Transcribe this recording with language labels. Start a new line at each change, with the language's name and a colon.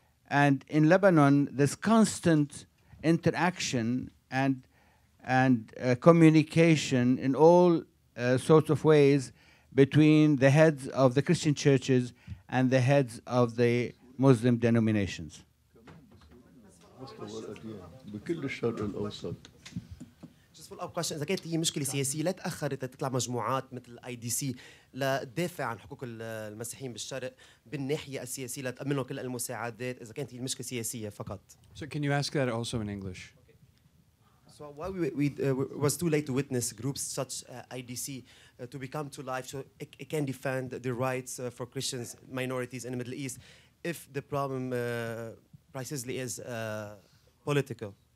English: And in Lebanon, there's constant interaction and communication in all sorts of ways between the heads of the Christian churches and the heads of the Muslim denominations.
Arabic: بكل الشرق الأوسط.
English: Just follow up question.
Arabic: إذا كانت هي مشكلة سياسية لا تأخرت تطلع مجموعات مثل IDC لتدافع عن حقوق المسيحيين بالشرق بالناحية السياسية لتأمن لهم كل المساعدات، إذا كانت هي المشكلة سياسية فقط.
English: So can you ask that also in English? So why we was too late to witness groups such IDC to become to life so it can defend the rights for Christians minorities in the Middle East if the problem precisely is political.